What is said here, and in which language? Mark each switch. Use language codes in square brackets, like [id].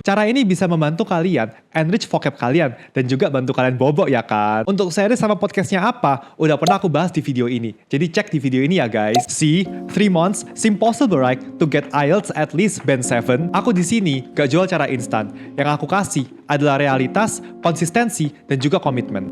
[id] Cara ini bisa membantu kalian [en] enrich vocab [id] kalian dan juga bantu kalian bobok ya kan. Untuk series sama podcastnya apa, udah pernah aku bahas di video ini. Jadi cek di video ini ya guys. [en] See, 3 months seem possible right to get IELTS at least band 7. [id] Aku di sini gak jual cara instan. Yang aku kasih adalah realitas, konsistensi, dan juga komitmen.